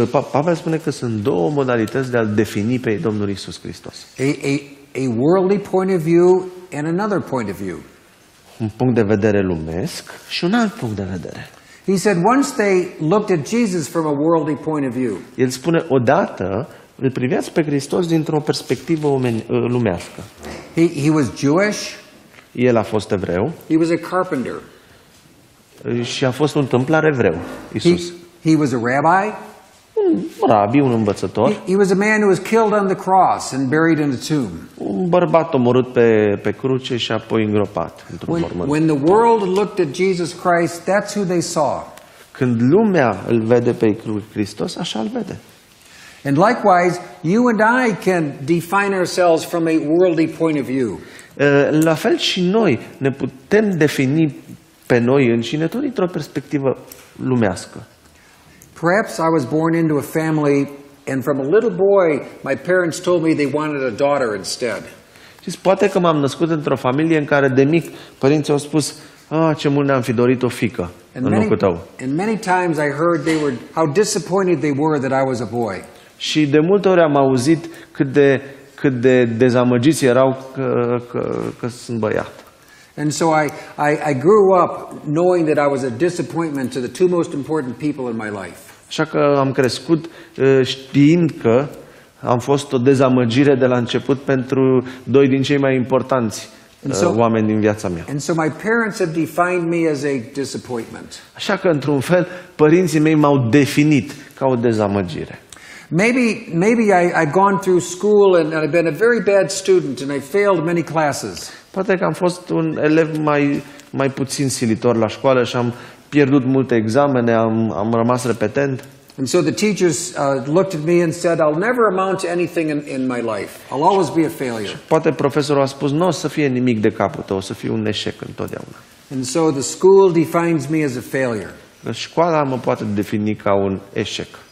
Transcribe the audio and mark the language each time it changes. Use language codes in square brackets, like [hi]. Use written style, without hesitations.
[ro] Pavel spune că sunt două modalități de a-L defini pe Domnul Iisus Hristos. [en] A worldly point of view and another point of view. [ro] Un punct de vedere lumesc și un alt punct de vedere. [en] He said once they looked at Jesus from a worldly point of view. [ro] El spune odată îl priveați pe Hristos dintr-o perspectivă lumească. [en] He was Jewish. [ro] El a fost evreu. [en] He was a carpenter. [ro] Și a fost un tâmplar evreu, Iisus. [en] He was a rabbi. [ro] Un rabi, un învățător. [en] He was a man who was killed on the cross and buried in a tomb. [ro] Un bărbat omorât pe cruce și apoi îngropat într-un mormânt. [en] When the world looked at Jesus Christ, that's who they saw. [ro] Când lumea îl vede pe Hristos, așa îl vede. [en] And likewise, you and I can define ourselves from a worldly point of view. [ro] La fel și noi ne putem defini pe noi înșine tot dintr-o perspectivă lumească. [en] Perhaps I was born into a family and from a little boy my parents told me they wanted a daughter instead. [ro] Și poate că m-am născut într-o familie în care de mic părinții au spus: ce mult ne-am fi dorit o fică în locul tău. [en] And many times I heard how disappointed they were that I was a boy. [ro] Și de multe ori am auzit cât de dezamăgiți erau că sunt băiat. [en] And so I grew up knowing that I was a disappointment to the two most important people in my life. [ro] Așa că am crescut știind că am fost o dezamăgire de la început pentru doi din cei mai importanți oameni din viața mea. [en] And so my parents have defined me as a disappointment. [ro] Așa că într-un fel părinții mei m-au definit ca o dezamăgire. [en] Maybe I've gone through school and I've been a very bad student and I failed many classes. [ro] Poate că am fost un elev mai puțin silitor la școală și am pierdut multe examene, am rămas repetent. [en] And so the teachers looked at me and said, I'll never amount to anything in my life. I'll always be a failure. [ro] Poate profesorul a spus: nu o să fie nimic de capul tău, o să fie un eșec întotdeauna. [en] And so the school defines me as a failure. [ro] Școala mă poate defini ca un eșec.